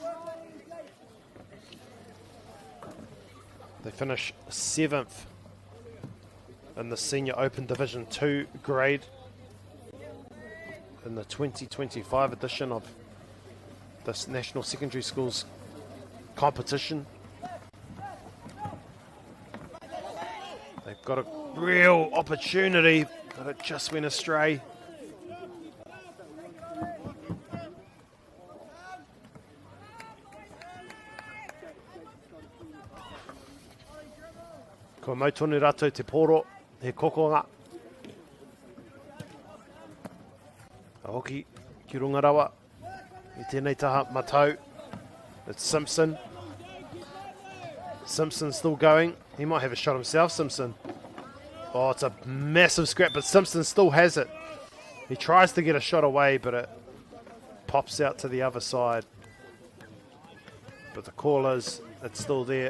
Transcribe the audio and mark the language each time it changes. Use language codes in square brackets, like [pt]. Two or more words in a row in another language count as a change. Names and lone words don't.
[en] They finish 7th in the Senior Open Division 2 grade in the 2025 edition of this National Secondary Schools competition. They've got a real opportunity, but it just went astray. [mi] Ko mau tonu rātou te poro, he kokonga. A hoki ki runga rawa. I tēnei taha matau. [en] It's Simpson. Simpson's still going. He might have a shot himself, Simpson. Oh, it's a massive scrap, but Simpson still has it. He tries to get a shot away, but it pops out to the other side. But the call is, it's still there.